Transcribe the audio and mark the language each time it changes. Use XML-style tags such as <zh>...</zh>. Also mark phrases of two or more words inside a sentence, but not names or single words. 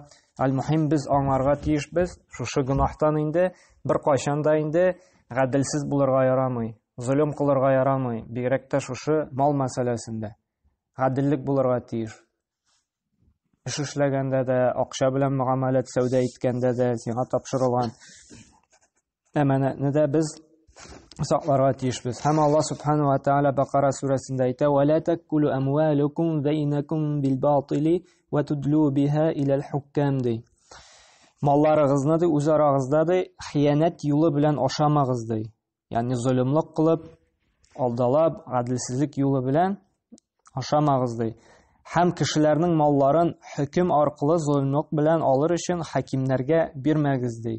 <tt>Аль-мухим без аңларга тиешбез, шушы гынаһтан инде бер кайчан да инде гаделсез булырга ярамый, zulm кылырга ярамый, бигрәк тә шушы мал мәсьәләсендә. Гаделлек булырга тиеш. Эш эшләгәндә дә, акча белән муамалат сәүдә иткәндә дә, сиңа тапшырылган әманәтне дә без сакларга тиешбез. Һәм Аллаһ</tt> <ar>سبحانه وتعالى</ar> <tt>Бакара сүрәсендә әйтә:</tt> <ar>"ولا تأكلوا أموالكم بينكم بالباطل وتدلوا بها إلى الحكام" ди.</ar> <tt>Малларыгызны үз арагызда ди хыянат юлы белән ашамагыз ди. Ягъни zulmлык кылып, алдалап, гаделсезлек юлы белән ашамагыз ди. Һәм кешеләрнең малларын хөкем аркылы zulmлык белән алыр өчен хакимнәргә бирмәгез ди.</tt>